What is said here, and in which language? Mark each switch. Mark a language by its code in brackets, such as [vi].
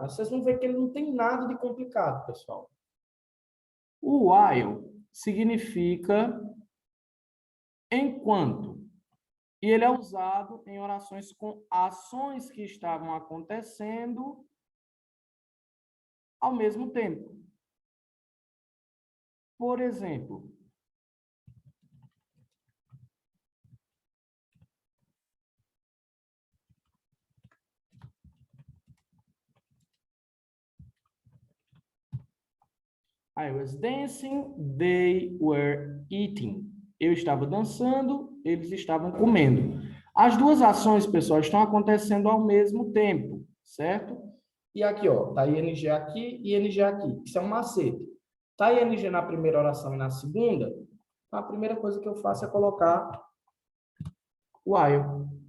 [pt] Mas vocês vão ver que ele não tem nada de complicado, pessoal. O while significa enquanto. E ele é usado em orações com ações que estavam acontecendo ao mesmo tempo. Por exemplo, [en] I was dancing, they were eating. [pt] Eu estava dançando, eles estavam comendo. As duas ações, pessoal, estão acontecendo ao mesmo tempo, certo? E aqui, ó, tá ing aqui e ing aqui. Isso é um macete. Tá ing na primeira oração e na segunda, a primeira coisa que eu faço é colocar while.